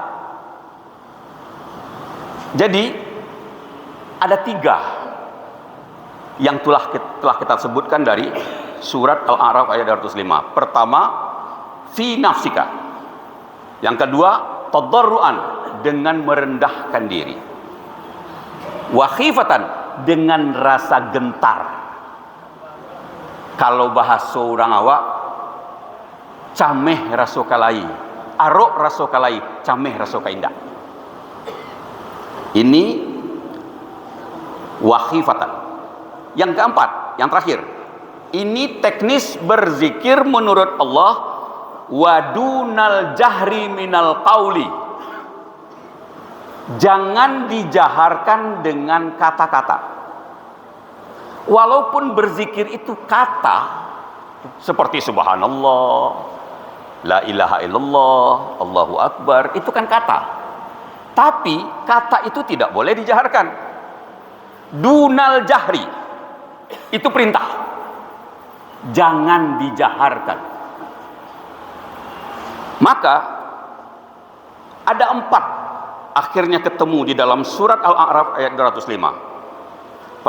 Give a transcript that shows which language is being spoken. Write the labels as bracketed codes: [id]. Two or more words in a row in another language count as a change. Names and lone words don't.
[id] Jadi ada 3 yang telah kita sebutkan dari surat Al-A'raf ayat 205. [ar] Pertama, في نفسك. [id] Yang kedua, tadarruan, dengan merendahkan diri. [ar] وخيفة, [id] dengan rasa gentar. [min] Kalau bahasa orang awak, cameh raso kalai, arok raso kalai, cameh raso kaindah. [ar] Ini وخيفة. [id] Yang keempat, yang terakhir, ini teknis berzikir menurut Allah, [ar] ودون الجهر من القول, [id] jangan dijaharkan dengan kata-kata. Walaupun berzikir itu kata, seperti subhanallah, [ar] لا إله إلا الله, الله أكبر, [id] itu kan kata. Tapi kata itu tidak boleh dijaharkan. [ar] دون الجهر, [id] itu perintah, jangan dijaharkan. Maka ada 4 akhirnya ketemu di dalam surat Al-A'raf ayat 205.